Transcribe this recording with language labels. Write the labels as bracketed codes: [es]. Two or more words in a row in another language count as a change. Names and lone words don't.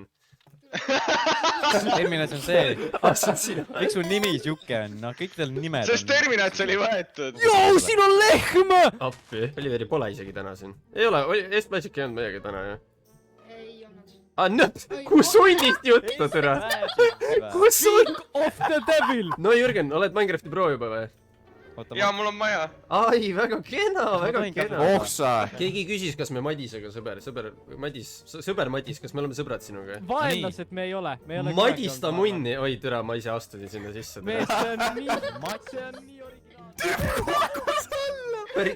[et] Terminat on see. Miks su nimi siuke on? No kõik teil nimed on. Sest terminat oli võetud. Joo, siin on lehm! Appi. Oliveri pole isegi täna siin. Ei ole, Estmagic ei olnud meiega täna, jah? Kus hundist juttu, türa? Kus [en] Speak of the devil! [et] No Jürgen, oled Minecrafti pro juba või? Jaa, mul on maja. Ai, väga kena, väga kena. Oh sa! Keegi küsis, kas me Madisega sõber Madis, kas me oleme sõbrad sinuga? Vaenlas, et me ei ole. Madista munni, oi türa, ma ise astusin sinna sisse. Mees, see on nii originaal.